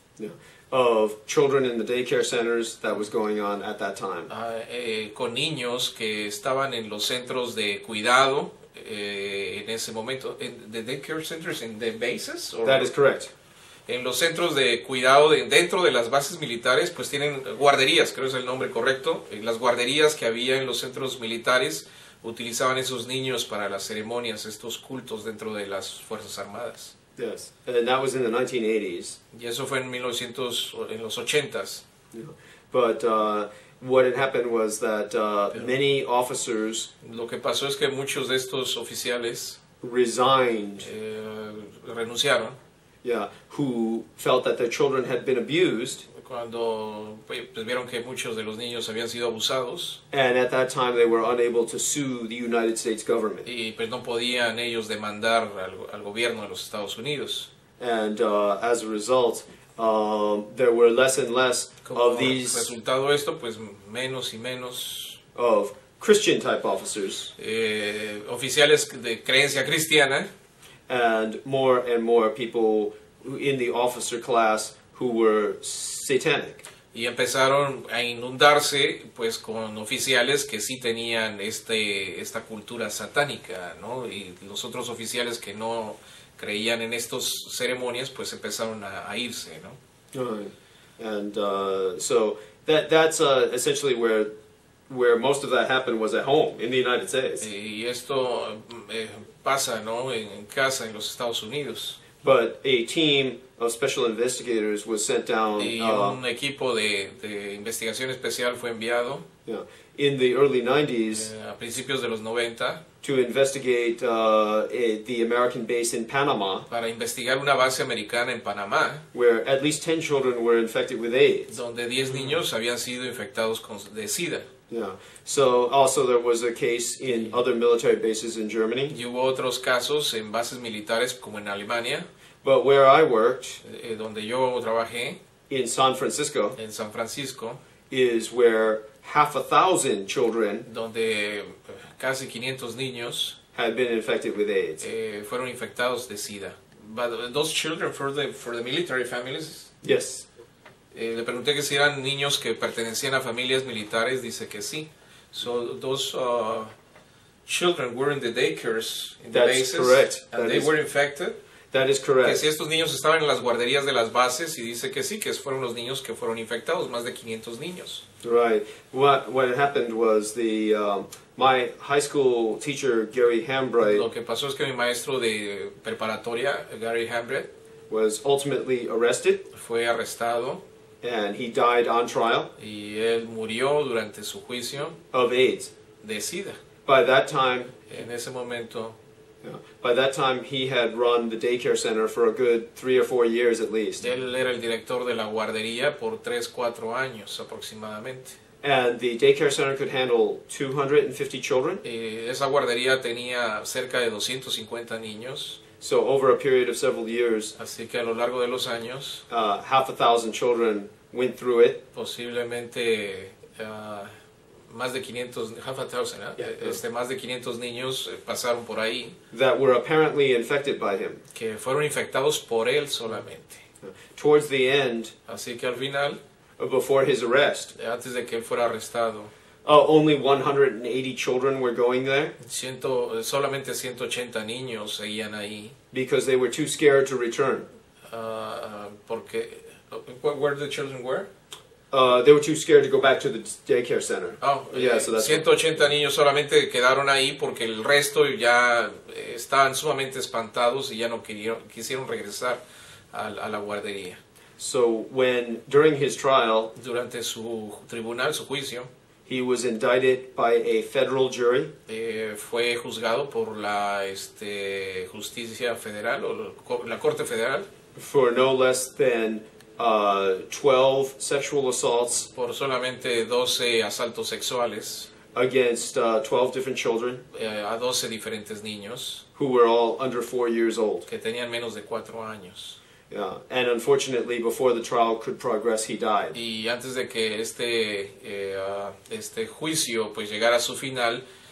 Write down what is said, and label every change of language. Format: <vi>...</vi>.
<en>Yeah, of children in the daycare centers that was going on at that time.</en> <es>Con niños que estaban en los centros de cuidado en ese momento.</es> <en>¿The daycare centers in the bases? Or? That is correct.</en> <es>En los centros de cuidado dentro de las bases militares, pues tienen guarderías, creo que es el nombre correcto. Las guarderías que había en los centros militares utilizaban esos niños para las ceremonias, estos cultos dentro de las Fuerzas Armadas.</es> <en>Yes, and that was in the 1980s.</en> <es>Y eso fue en en los 80s.</es> <en>Yeah. But what had happened was that many officers</en> <es>Lo que pasó es que muchos de estos oficiales</es> <en>resigned.</en> <es>Renunciaron.</es> <en>Yeah, who felt that their children had been abused.</en> <es>Cuando pues, vieron que muchos de los niños habían sido abusados.</es> <en>And at that time they were unable to sue the United States government.</en> <es>Y pues no podían ellos demandar al gobierno de los Estados Unidos.</es> <en>And as a result, there were less and less of these.</en> <es>Resultado esto, pues menos y menos</es> <en>Of Christian type officers.</en> <es>Oficiales de creencia cristiana.</es> <en>And more people in the officer class who were satanic.</en> <es>Y empezaron a inundarse pues con oficiales que sí tenían esta cultura satánica, ¿no? Y los otros oficiales que no creían en estas ceremonias pues empezaron a irse, ¿no?</es> <en>And so that's essentially where most of that happened, was at home in the United States.</en> <es>Y esto pasa, ¿no? En casa en los Estados Unidos.</es> <en>But a team of special investigators was sent down.</en> <es>Y un equipo de investigación especial fue enviado.</es> <en>Yeah, in the early 90s.</en> <es>A principios de los 90.</es> <en>To investigate the American base in Panama.</en> <es>Para investigar una base americana en Panamá.</es> <en>Where at least 10 children were infected with AIDS.</en> <es>Donde 10 niños habían sido infectados de SIDA.</es> <en>Yeah. So also there was a case in other military bases in Germany.</en> <es>Y hubo otros casos en bases militares como en Alemania.</es> <en>But where I worked,</en> <es>donde yo trabajé,</es> <en>in San Francisco,</en> <es>en San Francisco,</es> <en>is where 1,000 children,</en> <es>donde casi 500 niños,</es> <en>had been infected with AIDS.</en> <es>Fueron infectados de SIDA.</es> <en>But those children for the military families. Yes.</en> <es>Le pregunté que si eran niños que pertenecían a familias militares, dice que sí.</es> <en>So those children were in the daycares, in the bases, correct. And they were infected. That is correct.</en> <es>Que si estos niños estaban en las guarderías de las bases, y dice que sí, que fueron los niños que fueron infectados, más de 500 niños.</es> <en>Right. What had happened was my high school teacher, Gary Hambright,</en> <es>lo que pasó es que mi maestro de preparatoria, Gary Hambright,</es> <en>was ultimately arrested.</en> <es>Fue arrestado.</es> <en>And he died on trial.</en> <es>Y él murió durante su juicio.</es> <en>Of AIDS.</en> <es>De SIDA.</es> <en>By that time.</en> <es>En ese momento.</es> <en>Yeah, by that time he had run the daycare center for a good 3 or 4 years at least.</en> <es>Él era el director de la guardería por 3-4 años aproximadamente.</es> <en>And the daycare center could handle 250 children.</en> <es>Esa guardería tenía cerca de 250 niños.</es> <en>So over a period of several years,</en> <es>así que a lo largo de los años,</es> <en>1,000 children went through it.</en> <es>Posiblemente más de 500, más de 500 niños pasaron por ahí.</es> <en>That were apparently infected by him.</en> <es>Que fueron infectados por él solamente.</es> <en>Towards the end,</en> <es>así que al final,</es> <en>before his arrest,</en> <es>antes de que él fuera arrestado,</es> <en>only 180 children were going there.</en> <es>Solamente 180 niños seguían ahí.</es> <en>Because they were too scared to return.</en> <es>Porque</es> <en>where the children were? They were too scared to go back to the daycare center. Yeah, so that's</en> <es>180 niños solamente quedaron ahí porque el resto ya estaban sumamente espantados y ya no quisieron regresar a la guardería.</es> <en>So during his trial,</en> <es>durante su tribunal, su juicio,</es> <en>he was indicted by a federal jury.</en> <es>Fue juzgado por la justicia federal o la corte federal.</es> <en>For no less than 12 sexual assaults.</en> <es>Por solamente 12 asaltos sexuales.</es> <en>Against 12 different children.</en> <es>A 12 diferentes niños.</es> <en>Who were all under 4 years old.</en> <es>Que tenían menos de 4 años.</es> <en>Yeah, and unfortunately, before the trial could progress, he died.</en> <es>Y antes de que este juicio pues llegara a su final,</es>